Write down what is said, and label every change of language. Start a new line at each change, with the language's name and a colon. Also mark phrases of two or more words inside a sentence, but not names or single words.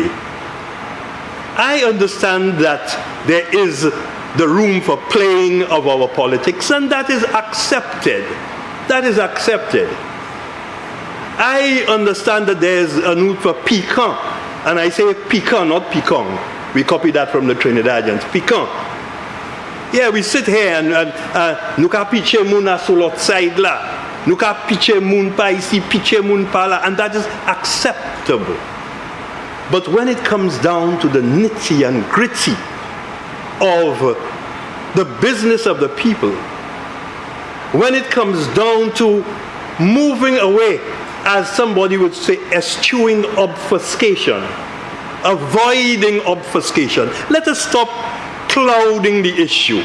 English: I understand that there is the room for playing of our politics, and that is accepted. That is accepted. I understand that there is a need for piquant, and I say piquant, not piquant. We copy that from the Trinidadians. Piquant. Yeah, we sit here and
Saint Lucian Creole French: nous ka pitche moun a sur l'autre side là. Nous ka pitche moun pa ici, pitche moun pa là,
English: and that is acceptable. But when it comes down to the nitty and gritty of the business of the people, when it comes down to moving away, as somebody would say, eschewing obfuscation, avoiding obfuscation, let us stop clouding the issue.